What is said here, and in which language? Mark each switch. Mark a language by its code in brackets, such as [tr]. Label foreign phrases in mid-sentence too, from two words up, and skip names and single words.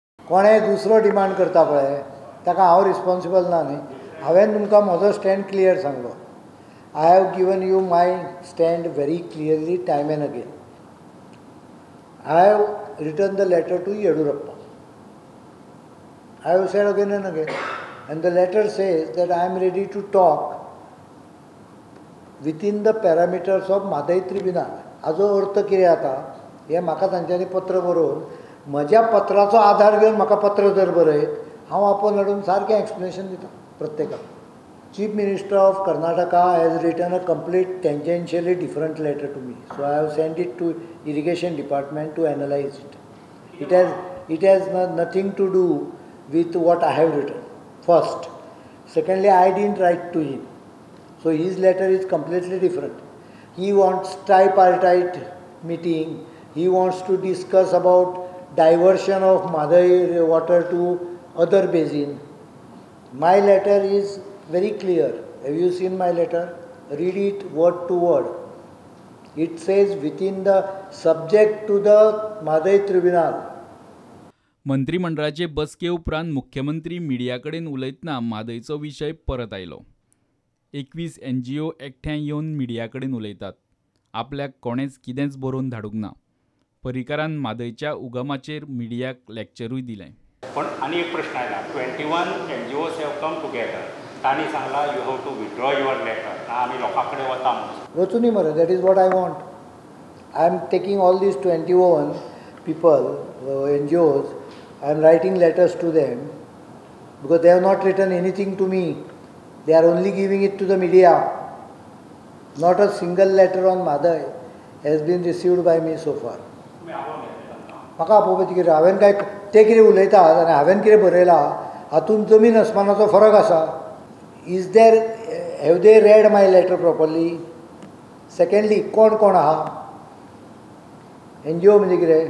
[kok] कोणेय दुसरो डिमांड करता पळय ताका हांव रिस्पॉन्सिबल ना न्ही. हांवें तुमकां म्हजो स्टँड क्लियर सांगलो. [en] I have given you my stand very clearly time and again. I have written the letter to Yediyurappa. I have said again and again, and the letter says that I am ready to talk within the parameters of MHADEI tribunal. [kok] हाजो अर्थ कितें जाता हें म्हाका तांच्यांनी पत्र बरोवन म्हज्या पत्राचो आधार घेवन म्हाका पत्र जर बरयत हांव आपोवन हाडून सारकें एक्सप्लेनेशन दिता प्रत्येकाक. [en] Chief Minister of Karnataka has written a complete tangentially different letter to me. So I have sent it to Irrigation Department to analyze it. It has nothing to do with what I have written. First. Secondly, I didn't write to him. So his letter is completely different. He wants tripartite meeting. He wants to discuss about diversion of MHADEI water to other basin. My letter is very clear. Have you seen my letter? Read it word to word. It says within the subject to the MHADEI tribunal. [kok] मंत्रिमंडळाचे बसके उपरांत मुख्यमंत्री मिडिया कडेन उलयतना म्हादयचो विशय परत आयलो. 21 NGO एकठांय येवन मिडिया कडेन उलयतात. आपल्याक कोणेच कितेंच बरोवन धाडूंक ना. पर्रीकारान म्हादयच्या उगमाचेर मिडियाक लॅक्चरूय दिलें. पण आनी एक प्रश्न आयला. [en] 21 NGOs have come together. [kok] तांणी सांगला [en] you have to withdraw your letter. [kok] आमी लोकां कडेन वता म्हणून. वचूनी मरे. [en] That is what I want. I am taking all these 21 people, NGOs. I am writing letters to them because they have not written anything to me. They are only giving it to the media. Not a single letter on MHADEI has been received by me so far. [kok] म्हाका आपोवपाची कितें? हांवें काय ते कितें उलयतात आनी हांवें कितें बरयलां हातूंत जमीन अस्मानाचो फरक आसा. [en] Is there have they read my letter properly? [kok] सेकंडली कोण कोण आहा? NGO म्हणजे कितें?